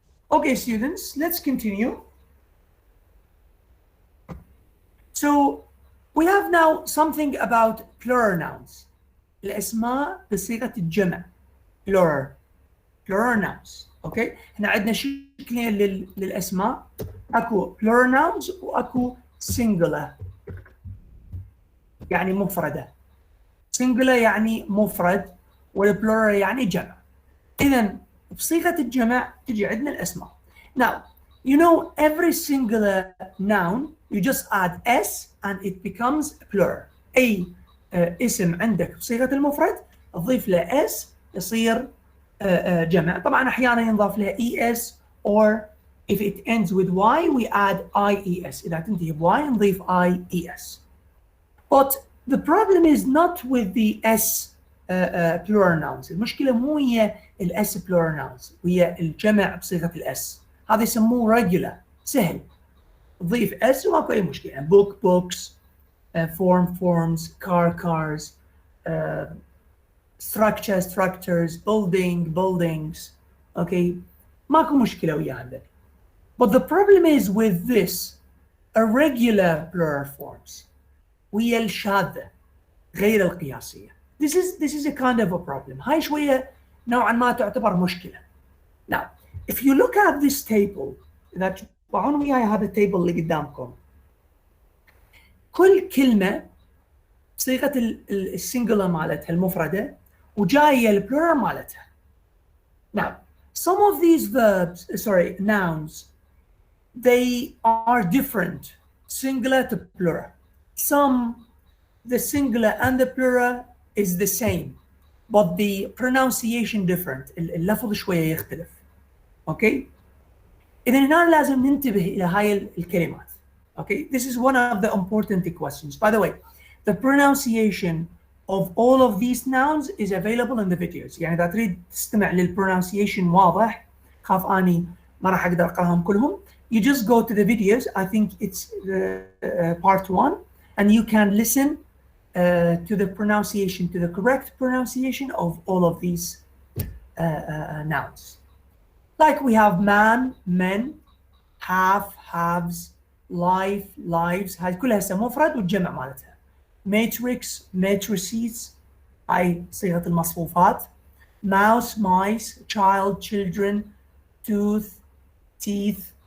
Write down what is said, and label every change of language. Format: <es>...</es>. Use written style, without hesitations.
<en>Okay, students, let's continue. So we have now something about plural nouns.</en> <ar>الأسماء بصيغة الجمع. plural nouns. اوكي احنا عندنا شكلين للاسماء، اكو plural nouns واكو singular يعني مفردة. singular يعني مفرد والبلورال يعني جمع. اذا بصيغة الجمع تجي عندنا الاسماء.</ar> <en>Now you know every singular noun you just add s and it becomes plural.</en> <ar>اي اسم عندك بصيغة المفرد تضيف له s يصير جمع. طبعا احيانا ينضاف لها es</ar> <en>or if it ends with y we add ies.</en> <ar>اذا تنتهي ب y نضيف ies.</ar> <en>But the problem is not with the s plural nouns.</en> <ar>المشكله مو هي الاس plural nouns، هي الجمع بصيغه الاس. هذا يسموه regular، سهل تضيف اس وماكو اي مشكله.</ar> <en>book books, form forms, car cars, structure structures, building buildings.</en> <ar>Okay, ماكو مشكله ويا هذا.</ar> <en>But the problem is with this irregular plural forms</en> <ar>ويا الشاذة غير القياسية.</ar> <en>This is a kind of a problem.</en> <ar>هاي شوية نوعا ما تعتبر مشكلة.</ar> <en>Now, if you look at this table،</en> <ar>إذا تتبعون وياي هذا التيبل اللي قدامكم، كل كلمة بصيغة السنجلر مالتها المفردة وجاية البلورال مالتها.</ar> <en>Now, some of these verbs, sorry, nouns, they are different, singular to plural. Some, the singular and the plural is the same, but the pronunciation different.</en> <ar>اللفظ شوية يختلف. Okay? إذا هنا لازم ننتبه إلى هاي الكلمات.</ar> <en>Okay? This is one of the important questions. By the way, the pronunciation of all of these nouns is available in the videos.</en> <ar>يعني إذا تريد تستمع للpronunciation واضح، خاف أني ما راح أقدر أقراهم كلهم.</ar> <en>You just go to the videos. I think it's part 1, and you can listen to the pronunciation, to the correct pronunciation of all of these nouns. Like we have man, men, have, halves, life, lives.</en> <ar>هاي كلها هسه مفرد والجمع مالتها. matrix, matrices، هاي صيغة المصفوفات.</ar> <en>mouse, mice, child, children, tooth, teeth.</en>